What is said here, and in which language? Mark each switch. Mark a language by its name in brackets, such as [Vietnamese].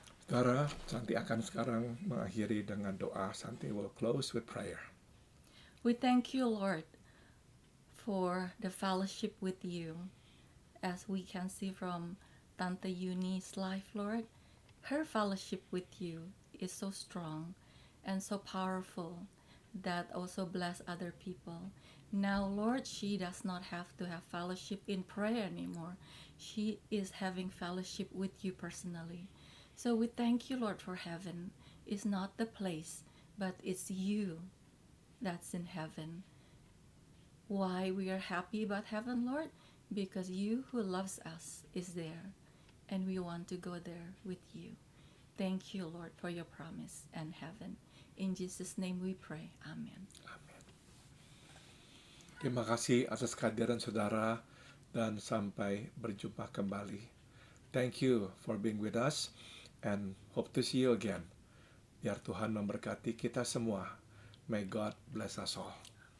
[Indonesian] Saudara, Santi akan sekarang mengakhiri dengan doa. [English] Santi will close with prayer. We thank you, Lord, for the fellowship with you. As we can see from Tante Eunice's life, Lord, her fellowship with you is so strong and so powerful that also bless other people. Now, Lord, she does not have to have fellowship in prayer anymore. She is having fellowship with you personally. So we thank you, Lord, for heaven. It's not the place, but it's you that's in heaven. Why we are happy about heaven, Lord? Because you who loves us is there, and we want to go there with you. Thank you, Lord, for your promise and heaven. In Jesus' name we pray. Amen. [Indonesian] Amin. Terima kasih atas kehadiran saudara dan sampai berjumpa kembali. [English] Thank you for being with us and hope to see you again. [Indonesian] Biar Tuhan memberkati kita semua. [English] May God bless us all.